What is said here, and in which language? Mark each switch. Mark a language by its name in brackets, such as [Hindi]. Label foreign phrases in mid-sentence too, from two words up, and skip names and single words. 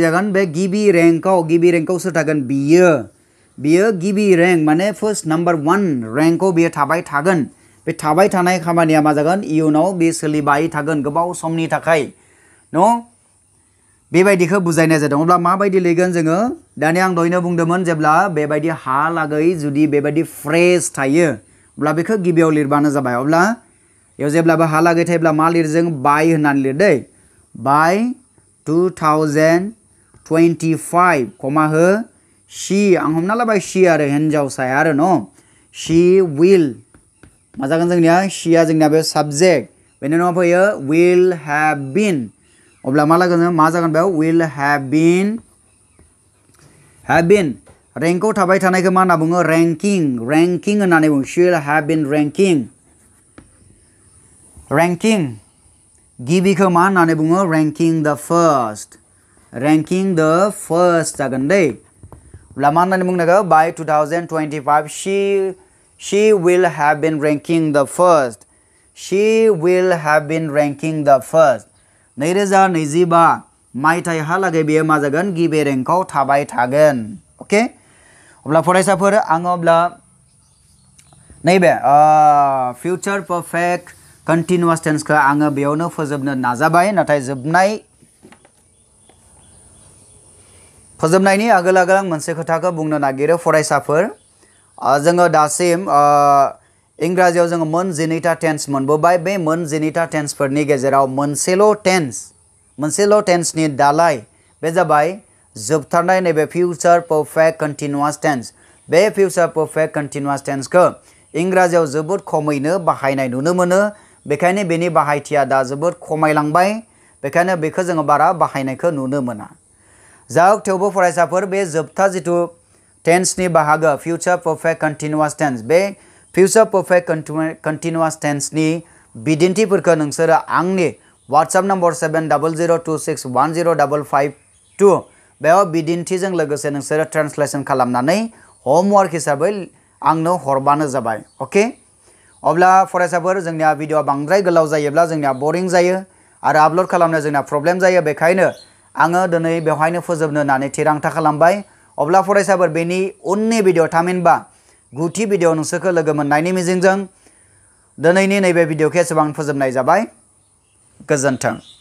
[Bodo] जागोन बे गिबि रेंकआव सोर थागोन बियो गिबि रेंक माने फर्स्ट नाम्बार 1 रेंकआव बियो थाबाय थागोन बे थाबाय थानाय खामानिया मा जागोन इयुनाव बे सोलिबाय थागोन गोबाव समनि थाखाय न बेबायदिखौ बुजायनाय जादों अब्ला माबायदि लिरगोन जोङो दानिया आं दहायनो बुंदोंमोन जेब्ला बेबायदि हालागै जुदि बेबायदि फ्रेज थायो अब्ला बेखौ गिबियाव लिरबानो जाबाय अब्ला बेयाव जेब्लाबो हालागै थायोब्ला मा लिरजों बाय होननानै लिर दै बाय 2025 कमा हो शी आं हमना लाबाय शी आरो हिन्जावसाया आरो न शी विल मा जागोन जोंनिया शीया जोंनिया बे साबजेक्ट बेनि उनाव फैयो [English] will have been [Bodo] अब्ला मा जागोन बेयाव [English] will have been [Bodo] रेंकआव थाबाय थानायखौ मा होनना बुङो ranking होननानै बुङो [English] she will have been [Bodo] ranking गिबिखौ मा होननानै बुङो [English] ranking the first [Bodo] जागोन दै अब्ला मा होननानै बुंनांगौ [English] by 2025 she will have been ranking the first [Bodo] 2025 मायथाइहालागै बेयो मा जागोन गिबि रेंकआव थाबाय थागोन अके अब्ला फरायसाफोर आङो अब्ला नैबे [English] future perfect continuous tense [Bodo] खौ आङो बेयावनो फोजोबनो नाजाबाय नाथाय फोजोबनायनि आगोल आं मोनसे खोथाखौ बुंनो नागिरो फरायसाफोर जोङो दासिम इंराजियाव जोङो मोन 12टा टेन्स मोनबोबाय बे मोन 12टा टेन्सफोरनि गेजेराव मोनसेल' टेन्सनि दालाय बे जाबाय जोबथारनाय नैबे [English] future perfect continuous tense [Bodo] बे [English] future perfect continuous tense [Bodo] खौ इंराजियाव जोबोद खमैनो बाहायनाय नुनो मोनो बेखायनो बेनि बाहायथिया दा जोबोद खमायलांबाय बेखायनो बेखौ जोङो बारा बाहायनायखौ नुनो मोना थेवबो फरायसाफोर बे जोबथा जिथु टेन्सनि बाहागो [English] future perfect continuous tense [Bodo] बे future perfect continuous tenseनि बिदिन्थिफोरखौ नोंसोरो आंनि WhatsApp नम्बर 7002610552 बेयाव बिदिन्थिजों लोगोसे नोंसोरो ट्रान्सलेसन खालामनानै होमवर्क हिसाबै आंनो हरबानो जाबाय अके अब्ला फरायसाफोर जोंनिया भिडिअ बांद्राय गोलाव जायोब्ला जोंनिया बोरिं जायो आरो आपल'ड खालामनो जोंना प्रब्लेम जायो बेखायनो आङो दिनै बेवहायनो फोजोबनो होननानै थिरांथा खालामबाय अब्ला फरायसाफोर बेनि उननि भिडिअ थामहिनबा गुथि भिडिअ नोंसोरखौ लोगो मोननायनि मिजिंजों दिनैनि नैबे भिडिअखौ एसेबां फोजोबनाय जाबाय गोजोन्थों